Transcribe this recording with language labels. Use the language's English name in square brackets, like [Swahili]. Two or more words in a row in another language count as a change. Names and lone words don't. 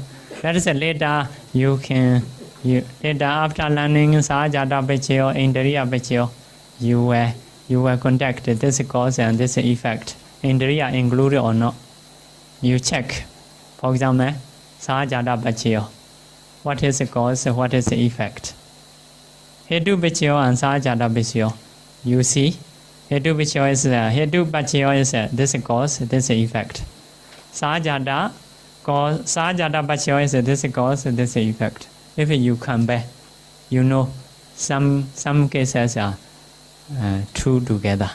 [English] That is later later after learning [Pali] Sahajada Pachyo, Indriya Pachyo, [English] you will contact this cause and this effect. Indriya included or not. You check. For example, [Pali] Sahajada Pachyo. [English] What is the cause? What is the effect? [Pali] Hetu Pachyo and Sahajada Pachyo. [English] You see. [Pali] Hetu Pachyo [English] is this cause, this effect. [Pali] Sahajada Pachyo [English] is this cause, this effect. If you come back, you know some cases are true together.